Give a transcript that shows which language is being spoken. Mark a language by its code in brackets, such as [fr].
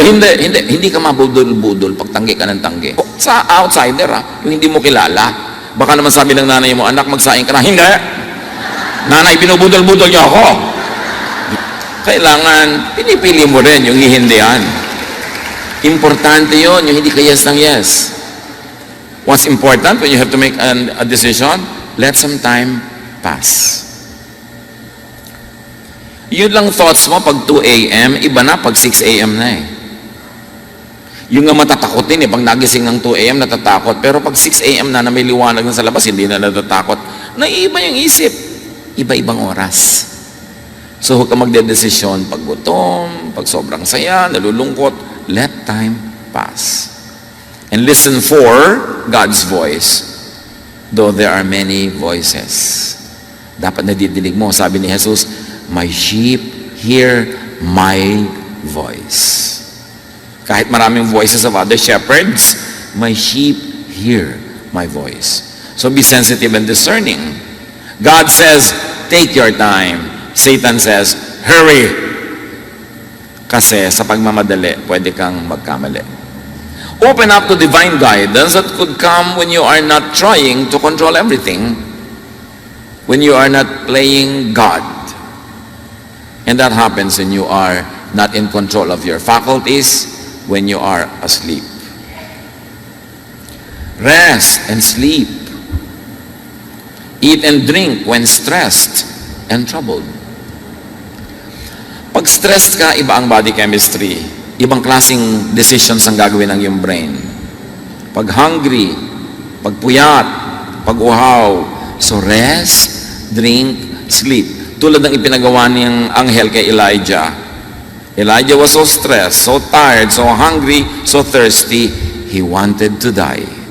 [tl] Hindi. Hindi ka mabudol-budol pag tanggi ka ng tanggi. Sa outsider, yung hindi mo kilala. Baka naman sabi ng nanay mo, anak, magsaing ka na. Hindi. Nanay, binubudol-budol niyo ako. Kailangan, pinipili mo rin yung hihindihan. Importante yon, yung hindi ka yes ng yes. [en] What's important when you have to make a decision? Let some time pass. [tl] Yun lang thoughts mo pag 2 a.m., iba na pag 6 a.m. na eh. Yung nga matatakotin eh, pag nagising ng 2 a.m. natatakot, pero pag 6 a.m. na may liwanag na sa labas, hindi na natatakot. Naiiba yung isip. Iba-ibang oras. So huwag ka magdedesisyon pag gutom, pag sobrang saya, nalulungkot, [en] let time pass. And listen for God's voice, though there are many voices. [tl] Dapat nadidinig mo. Sabi ni Jesus, [en] my sheep hear my voice. [tl] Kahit maraming [en] voices of other shepherds, my sheep hear my voice. So be sensitive and discerning. God says, take your time. Satan says, hurry. [tl] Kasi sa pagmamadali, pwede kang magkamali. [en] Open up to divine guidance that could come when you are not trying to control everything, when you are not playing God. And that happens when you are not in control of your faculties, when you are asleep. Rest and sleep. Eat and drink when stressed and troubled. [tl] Pag stressed ka, iba ang body chemistry. Ibang klaseng decisions ang gagawin ng iyong brain. Pag hungry, pag puyat, pag uhaw. [en] So rest, drink, sleep. [tl] Tulad ng ipinagawa niyang anghel kay Elijah. [en] Elijah was so stressed, so tired, so hungry, so thirsty, he wanted to die.